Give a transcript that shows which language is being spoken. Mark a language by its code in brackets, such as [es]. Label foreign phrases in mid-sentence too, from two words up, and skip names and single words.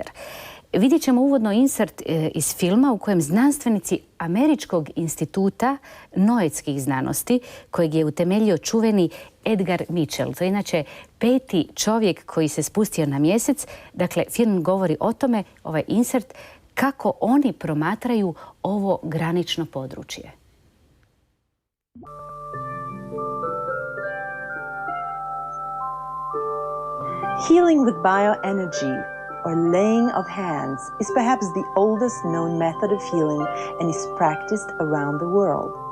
[hr] Vidjet ćemo uvodno insert iz filma u kojem znanstvenici Američkog instituta noetskih znanosti, kojeg je utemeljio čuveni Edgar Mitchell. To je inače 5. čovjek koji se spustio na mjesec. Dakle, film govori o tome, ovaj insert, kako oni promatraju ovo granično područje. [en] Healing with bioenergy, or laying of hands, is perhaps the oldest known method of healing and is practiced around the world.